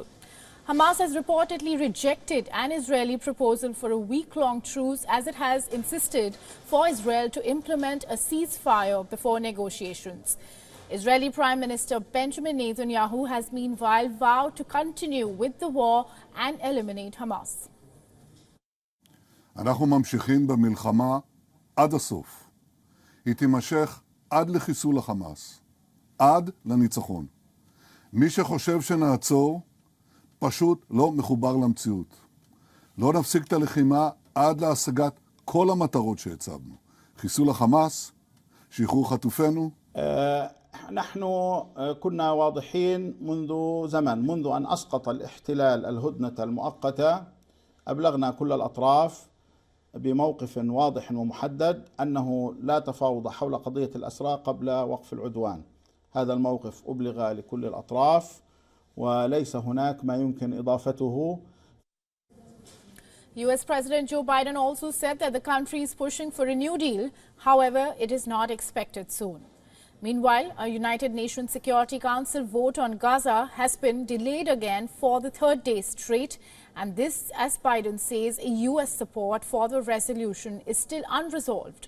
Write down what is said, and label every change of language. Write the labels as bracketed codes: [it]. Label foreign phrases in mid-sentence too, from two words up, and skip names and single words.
[en] Hamas has reportedly rejected an Israeli proposal for a week-long truce as it has insisted for Israel to implement a ceasefire before negotiations. Israeli Prime Minister Benjamin Netanyahu has meanwhile vowed to continue with the war and eliminate Hamas. [he] אנחנו ממשיכים במלחמה עד הסוף. היא תימשך עד לחיסול החמאס, עד לניצחון. מי שחושב שנעצור פשוט לא מחובר למציאות. לא נפסיק את הלחימה עד להשגת כל המטרות שהצבנו. חיסול החמאס, שחרור חטופינו. [ar] نحن كنا واضحين منذ زمن، منذ أن أسقط الاحتلال الهدنة المؤقتة أبلغنا كل الأطراف بموقف واضح ومحدد أنه لا تفاوض حول قضية الأسرى قبل وقف العدوان. هذا الموقف أبلغ لكل الأطراف وليس هناك ما يمكن إضافته. [en] US President Joe Biden also said that the country is pushing for a new deal. However, it is not expected soon. Meanwhile, a United Nations Security Council vote on Gaza has been delayed again for the third day straight. And this, as Biden says, US support for the resolution is still unresolved.